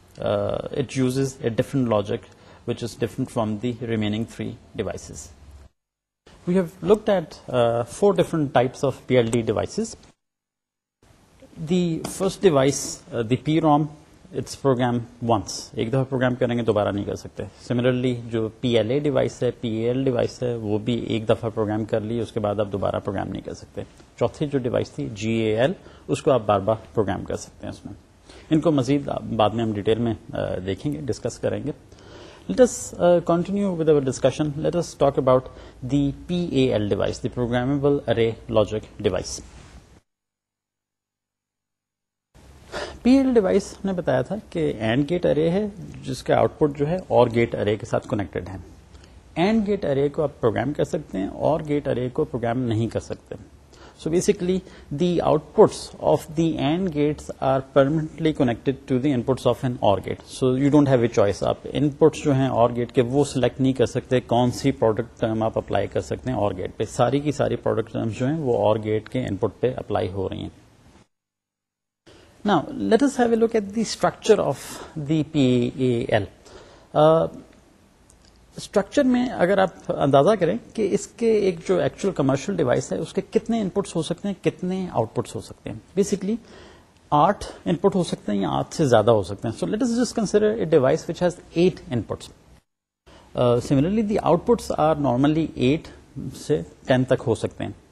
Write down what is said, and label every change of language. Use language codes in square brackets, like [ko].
[en] It uses a different logic which is different from the remaining three devices. We have looked at 4 different types of PLD devices. The first device, the PROM, it's programmed once. [ur] ایک دفعہ programme کریں گے دوبارہ نہیں کر سکتے. Similarly جو P L A device ہے, پی اے ایل ڈیوائس ہے, وہ بھی ایک دفعہ پروگرام کر لی, اس کے بعد آپ دوبارہ پروگرام نہیں کر سکتے. چوتھی جو ڈیوائس تھی جی اے ایل, اس کو آپ بار بار پروگرام کر سکتے ہیں اس میں. ان کو مزید بعد میں ہم ڈیٹیل میں دیکھیں گے, ڈسکس کریں گے. [en] Let us continue with our discussion. Let us talk about the PAL device, the programmable array logic device. [ur] P L device نے بتایا تھا کہ اینڈ گیٹ ارے ہے جس کا آؤٹ پٹ جو ہے اور گیٹ ارے کے ساتھ کنیکٹڈ ہے. اینڈ گیٹ ارے کو آپ پروگرام کر سکتے ہیں اور گیٹ ارے کو پروگرام نہیں کر سکتے. [en] So basically the outputs of the and gates are permanently connected to the inputs of an or gate. So you don't have a choice. [ur] آپ ان پٹس جو ہیں اور گیٹ کے وہ سلیکٹ نہیں کر سکتے کون سی پروڈکٹ ٹرم آپ اپلائی کر سکتے ہیں اور گیٹ پہ. ساری کی ساری پروڈکٹ ٹرمز جو ہیں وہ اور گیٹ کے ان پٹ پہ اپلائی ہو رہی ہیں. [en] Now, let us have a look at the structure of the PAL. [ur] Structure میں اگر آپ اندازہ کریں کہ اس کے ایک جو ایکچوئل کمرشل ڈیوائس ہے اس کے کتنے ان پٹس ہو سکتے ہیں, کتنے آؤٹ پٹس ہو سکتے ہیں. بیسکلی 8 ان پٹ ہو سکتے ہیں یا 8 سے زیادہ ہو سکتے ہیں. [en] So let us just consider a device which has 8 inputs. Similarly the outputs are normally 8 [ur] سے 10 تک ہو سکتے ہیں.